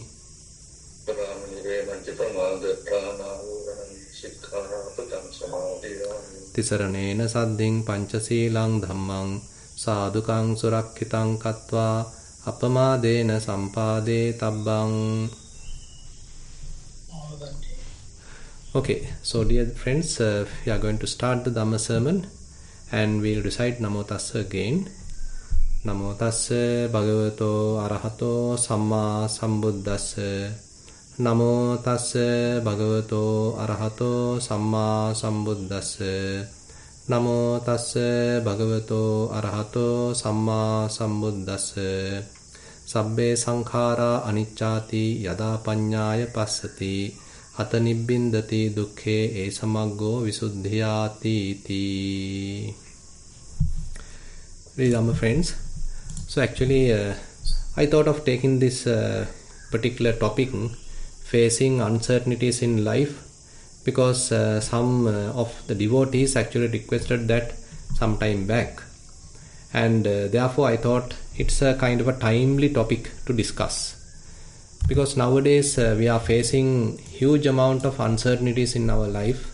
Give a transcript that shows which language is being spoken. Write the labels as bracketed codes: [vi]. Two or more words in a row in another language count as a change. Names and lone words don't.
[pi] Surāmēraya Majjapamādāṭṭhānā Veramani Sikkhapadang Samadhiyami. Tisaranena Saddhiṃ Pañcasīlaṃ Dhammam Sādhukaṃ Surakkhitāṃ Kattvā Apamādena Sampādē Tabbang. [en] Okay, so dear friends, we are going to start the Dhamma sermon and we'll recite [pi] Namo Tassa [en] again. [pi] Namo Tassa Bhagavato Arahato Samma Sambuddhassa. Namo Tassa Bhagavato Arahato Samma Sambuddhassa. Namo Tassa Bhagavato Arahato Samma Sambuddhassa. Sabbe Sankhara Anicchāti Yada Paññāya Passati Hata Nibbindati Dukkhe Esamaggo Visuddhiyāti iti. [en] Really, Dhamma friends, so actually I thought of taking this particular topic, facing uncertainties in life, because some of the devotees actually requested that some time back, and therefore I thought it's a kind of a timely topic to discuss, because nowadays we are facing huge amount of uncertainties in our life.